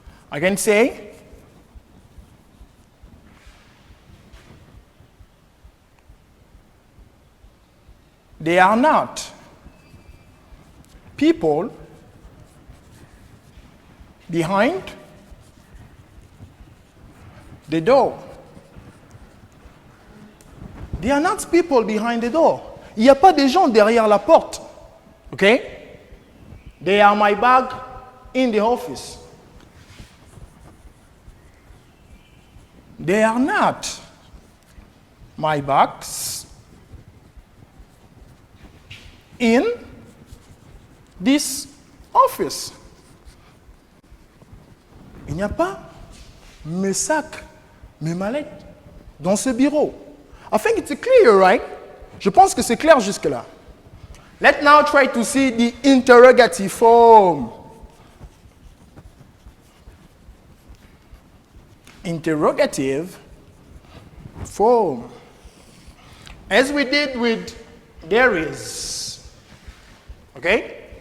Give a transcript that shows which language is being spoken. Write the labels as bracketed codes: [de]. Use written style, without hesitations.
[en] I can say, they are not people behind the door. They are not people behind the door. [fr] Il n'y a pas des gens derrière la porte. [en] Okay? They are my bag in the office. They are not my bags in this office. [fr] Il n'y a pas mes sacs, mes mallettes dans ce bureau. [en] I think it's clear, right? [fr] Je pense que c'est clair jusque-là. [en] Let's now try to see the interrogative form. Interrogative form. As we did with there is. Okay?